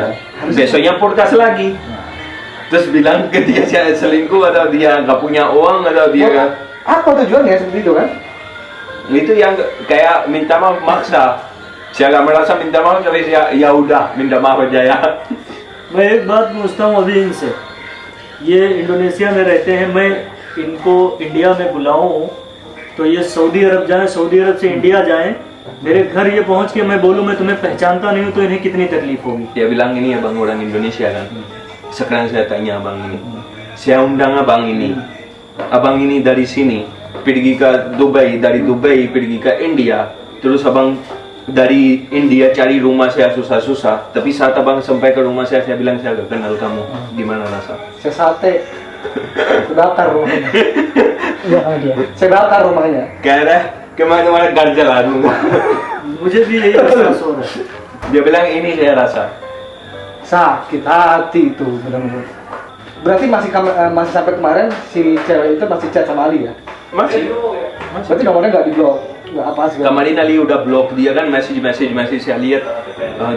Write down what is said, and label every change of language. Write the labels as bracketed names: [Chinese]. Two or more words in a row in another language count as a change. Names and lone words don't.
[Indonesian] Harusnya- Besoknya podcast lagi. Terus bilang ke dia saya selingkuh atau dia nggak punya uang atau dia. Apa tujuannya seperti itu kan? Itu yang kayak minta maaf maksa. Saya nggak merasa minta maaf, tapi saya ya udah minta maaf aja ya. [Hindi] मैं एक बात पूछता हूँ अभी इनसे, ये इंडोनेशिया में रहते हैं, मैं इनको इंडिया में बुलाऊँ तो ये सऊदी अरब जाएं, सऊदी अरब से इंडिया जाएं, मेरे घर ये पहुँच के मैं बोलूँ मैं तुम्हें पहचानता नहीं हूँ, तो इन्हें कितनी तकलीफ होगी. [Indonesian] Dia bilang ini abang orang Indonesia kan. Sekarang saya tanya abang ini, saya undang abang ini dari sini pergi ke Dubai, dari Dubai pergi ke India, terus abang dari India cari rumah saya susah-susah, tapi saat abang sampai ke rumah saya bilang saya gak kenal kamu, gimana rasa? Saya sate. Saya bakar rumahnya. Iya sama dia. Saya bakar rumahnya. Karena kemana-mana ganjalan. [Hindi] मुझे भी यही एहसास हो रहा है. [Indonesian] Dia bilang ini saya rasa. Sakit hati itu benar-benar. Berarti masih sampai kemarin si cewek itu masih chat sama Ali ya? Masih. Berarti nomornya nggak di blok, nggak apa segala. Kemarin Ali udah blok dia kan, message saya lihat. Apa